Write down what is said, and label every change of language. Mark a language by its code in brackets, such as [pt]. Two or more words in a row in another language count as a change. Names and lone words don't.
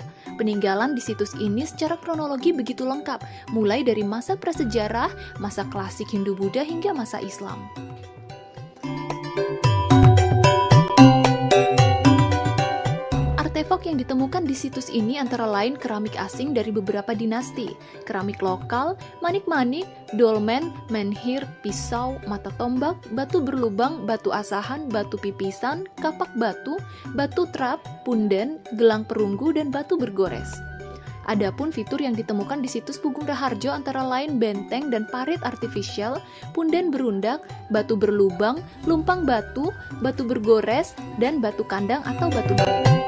[id] Peninggalan di situs ini secara kronologi begitu lengkap, mulai dari masa prasejarah, masa klasik Hindu-Buddha hingga masa Islam. Artefak yang ditemukan di situs ini antara lain keramik asing dari beberapa dinasti, keramik lokal, manik-manik, dolmen, menhir, pisau, mata tombak, batu berlubang, batu asahan, batu pipisan, kapak batu, batu trap, punden, gelang perunggu, dan batu bergores. Adapun fitur yang ditemukan di situs Pugung Raharjo antara lain benteng dan parit artifisial, punden berundak, batu berlubang, lumpang batu, batu bergores, dan batu kandang atau batu batu.